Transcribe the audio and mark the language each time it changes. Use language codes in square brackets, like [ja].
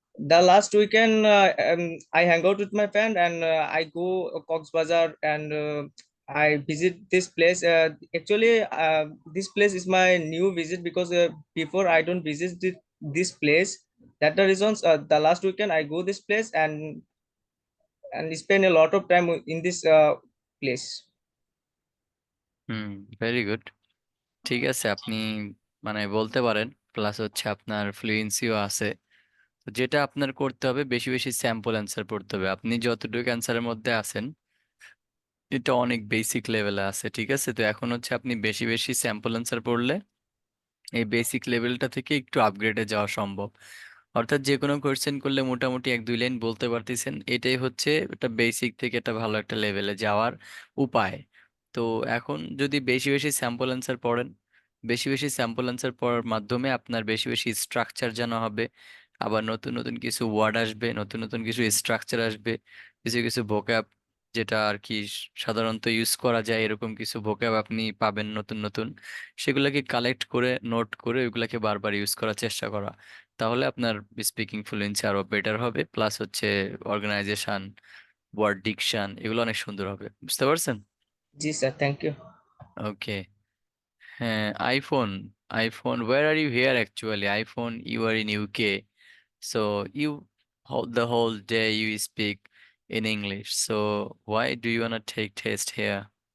[en] The last weekend, I hang out with my friend and I go Cox Bazar and I visit this place. Actually, this place is my new visit because before I don't visit this place. That the reasons. The last weekend I go this place and spend a lot of time in this place. Very good. [bn] ঠিক আছে, আপনি মানে বলতে পারেন, plus হচ্ছে আপনার ফ্লুয়েন্সিও আছে। তো যেটা আপনার করতে হবে, বেশি বেশি স্যাম্পল অ্যান্সার পড়তে হবে। আপনি যতটুকু অ্যান্সারের মধ্যে আছেন, এটা অনেক বেসিক লেভেলে আছে, ঠিক আছে। তো এখন হচ্ছে আপনি বেশি বেশি স্যাম্পল অ্যান্সার পড়লে এই বেসিক লেভেলটা থেকে একটু আপগ্রেডে যাওয়া সম্ভব। অর্থাৎ যে কোনো কোয়েশ্চেন করলে মোটামুটি এক দুই লাইন বলতে পারতেছেন, এটাই হচ্ছে একটা বেসিক থেকে একটা ভালো একটা লেভেলে যাওয়ার উপায়। তো এখন যদি বেশি বেশি স্যাম্পল অ্যান্সার পড়েন, বেশি বেশি স্যাম্পল অ্যান্সার পড়ার মাধ্যমে আপনার বেশি বেশি স্ট্রাকচার জানা হবে, আবার নতুন নতুন কিছু ওয়ার্ড আসবে, নতুন নতুন কিছু স্ট্রাকচার আসবে, কিছু কিছু ভোক্যাব যেটা আর কি সাধারণত ইউজ করা যায়, এরকম কিছু ভোক্যাব আপনি পাবেন নতুন নতুন। সেগুলোকে কালেক্ট করে নোট করে ওইগুলাকে বারবার ইউজ করার চেষ্টা করা। তাহলে আপনার স্পিকিং ফ্লুয়েন্সি আরো বেটার হবে, প্লাস হচ্ছে অর্গানাইজেশন, ওয়ার্ড ডিকশন এগুলো অনেক সুন্দর হবে। বুঝতে পারছেন? জি স্যার, থ্যাংক ইউ। ওকে। [en] হ্যাঁ, iPhone, iPhone, where are you here actually? iPhone, you are in UK. So you the whole day you speak in English. So why do you wanna take test here?